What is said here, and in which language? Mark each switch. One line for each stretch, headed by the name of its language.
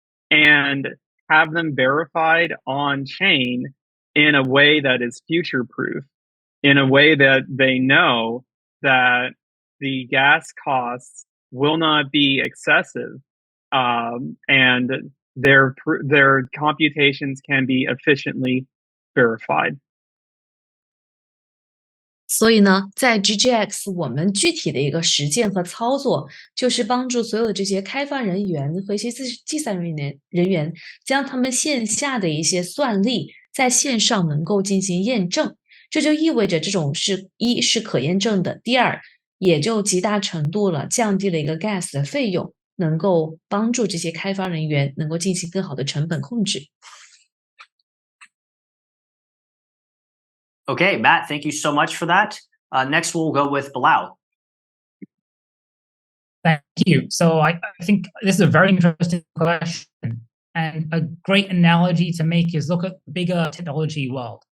English: and have them verified on-chain in a way that is future-proof, in a way that they know that the gas costs will not be excessive, and their computations can be efficiently verified.
Chinese: 所以呢，在 GGX 我们具体的一个实践和操作，就是帮助所有的这些开发人员和一些计算人员，将他们线下的一些算力在线上能够进行验证。这就意味着这种一是可验证的，第二也就极大程度了降低了一个 gas 的费用，能够帮助这些开发人员能够进行更好的成本控制。
English: Okay, Matt, thank you so much for that. Next, we'll go with Balal. Thank you. So I think this is a very interesting question. And a great analogy to make is look at the bigger technology world.